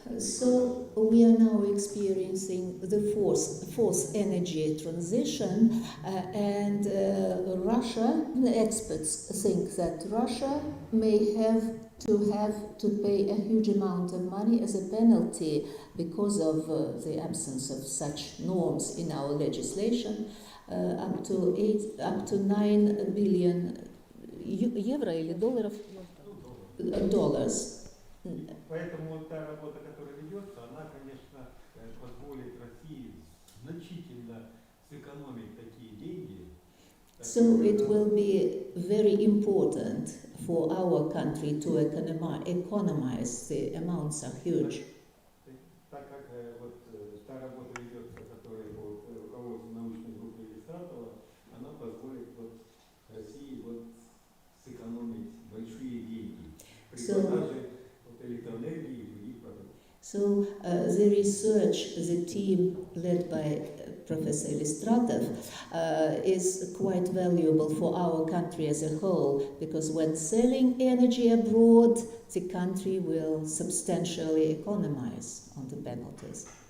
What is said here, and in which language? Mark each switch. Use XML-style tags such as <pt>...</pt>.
<en>So we are now experiencing the fourth energy transition, and Russia, experts think that Russia may have to pay a huge amount of money as a penalty because of the absence of such norms in our legislation, up to 9 billion</en> <ru>евро или долларов.</ru> <en>Dollars.</en> <ru>Поэтому та работа, которая ведется, она, конечно, позволит России значительно сэкономить такие деньги.</ru> <en>So it will be very important for our country to economize. The amounts are huge.</en> <ru>Так как та работа ведется, которая по руководству научной группы Иллюстратова, она позволит России сэкономить большие деньги при продаже электроэнергии и других продуктов.</ru> <en>So the research, the team led by Professor Illustratov is quite valuable for our country as a whole, because when selling energy abroad, the country will substantially economize on the penalties.</en>